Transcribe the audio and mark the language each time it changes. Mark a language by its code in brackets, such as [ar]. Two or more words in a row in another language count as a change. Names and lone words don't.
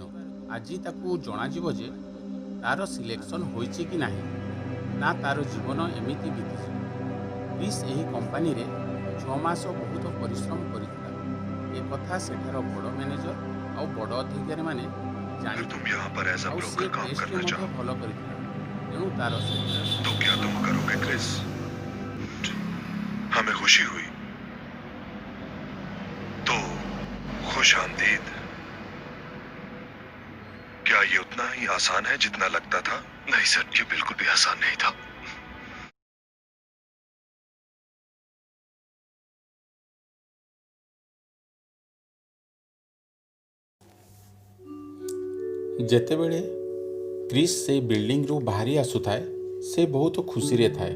[or] ଆଜି ତାକୁ ଜଣାଯିବ ଯେ ତାର ସିଲେକ୍ସନ୍ ହୋଇଛି କି ନାହିଁ, ନା ତାର ଜୀବନ ଏମିତି ବିତିଯିବ। କ୍ରିସ୍ ଏହି କମ୍ପାନୀରେ 6 ମାସ ବହୁତ ପରିଶ୍ରମ କରିଥିଲା। ଏକଥା ସେଠାର ବଡ଼ ମ୍ୟାନେଜର ଆଉ ବଡ଼ ଅଧିକାରୀମାନେ ଜାଣିଥିଲେ, ଆଉ ସେ ଟେଷ୍ଟରେ ମଧ୍ୟ ଭଲ କରିଥିଲା। ତେଣୁ ତାର [hi] तो क्या तुम करोगे क्रिस? हमें खुशी हुई। तो खुश आमदीद। क्या ये उतना ही आसान है जितना लगता था? नहीं सर, ये बिल्कुल भी आसान नहीं था। [or] ଯେତେବେଳେ କ୍ରିସ୍ ସେଇ ବିଲ୍ଡିଂରୁ ବାହାରି ଆସୁଥାଏ, ସେ ବହୁତ ଖୁସିରେ ଥାଏ।